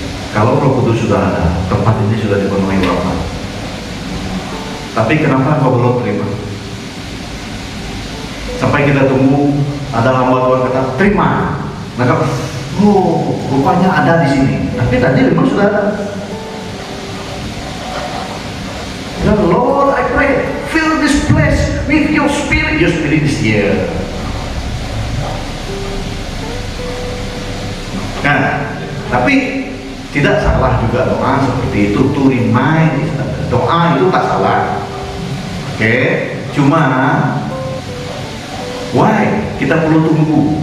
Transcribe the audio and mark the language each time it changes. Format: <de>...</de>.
<id>Kalau Roh Kudus sudah ada, tempat ini sudah dipenuhi urapan. Tapi kenapa kau belum terima? Sampai kita tunggu ada hamba Tuhan kata terima, maka rupanya ada di sini. Tapi tadi memang sudah ada.</id> <en>Ya Lord, I pray, fill this place with your spirit. Your spirit is here.</en> <id>Nah, tapi tidak salah juga doa seperti itu,</id> <en>to remind.</en> <id>Doa itu tak salah. Oke, cuma why kita perlu tunggu?</id>